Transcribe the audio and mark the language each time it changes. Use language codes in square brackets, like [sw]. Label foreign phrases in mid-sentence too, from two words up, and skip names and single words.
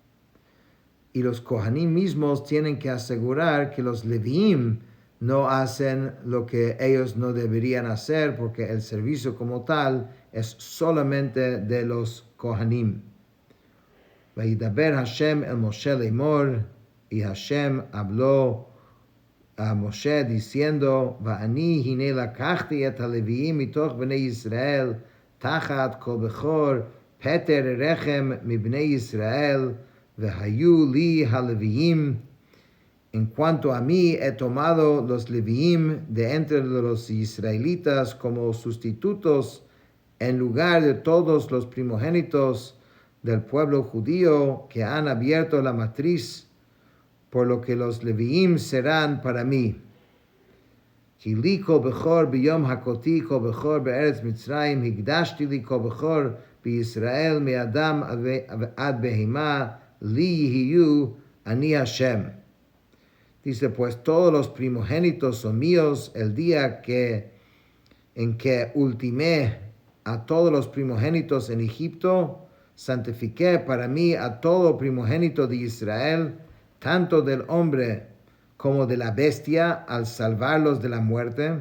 [es] Y los Kohanim mismos tienen que asegurar que los Leviim no hacen lo que ellos no deberían hacer, porque el servicio como tal es solamente de los Kohanim. [he] וידבר השם אל משה לאמר, [es] y Hashem habló a Moshe diciendo, [he] ואני הנה לקחתי את הלוים מתוך בני ישראל, תחת כל בכור, פטר רחם מבני ישראל, והיו לי הלוים. [es] En cuanto a mí, he tomado los leviim de entre los israelitas como sustitutos en lugar de todos los primogénitos del pueblo judío que han abierto la matriz, por lo que los leviim serán para mí. [he] כי לי כל בכור ביום הכתי כל בכור בארץ מצרים הקדשתי לי כל בכור בישראל מאדם עד בהמה לי יהיו אני השם. [es] Dice, pues todos los primogénitos son míos el día en que ultimé a todos los primogénitos en Egipto, santifiqué para mí a todo primogénito de Israel, tanto del hombre como de la bestia, al salvarlos de la muerte.